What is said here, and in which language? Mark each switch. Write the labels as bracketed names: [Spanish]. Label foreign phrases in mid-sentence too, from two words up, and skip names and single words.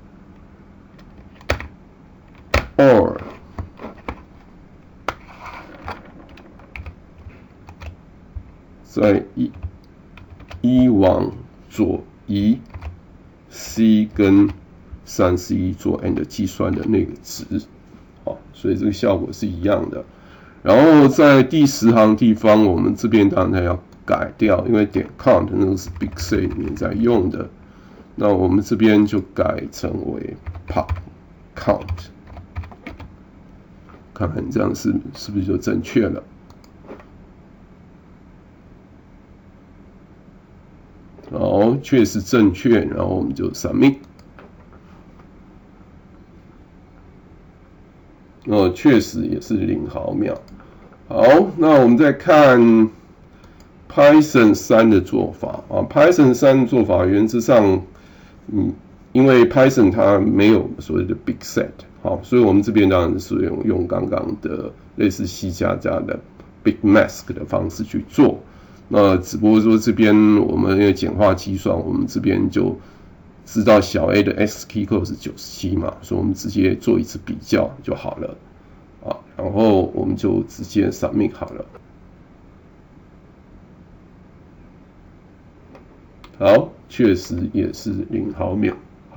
[Chinese] or， 在一往左移 C 跟31做 AND 計算的那個值，好，所以這個效果是一樣的。然後在第10行地方，我們這邊當然要改掉，因為點 count 那個是 [English] big set [Chinese] 裡面在用的，那我們這邊就改成為 [English] pop count， [Chinese] 看看這樣是不是就正確了。好，確實正確，然後我們就 submit。確實也是0毫秒。好，那我們再看 Python 3的做法啊。Python 3的做法原則上，因為 Python 它沒有所謂的 [English] big set， [Chinese] 好，所以我們這邊當然是用剛剛的類似 C++ 的 [English] big mask [Chinese] 的方式去做。那只不過說這邊我們因為簡化計算，我們這邊就知道小 a 的 [English] ASCII code [Chinese] 是97嘛，所以我們直接做一次比較就好了啊，然後我們就直接 submit 好了。好，確實也是0毫秒。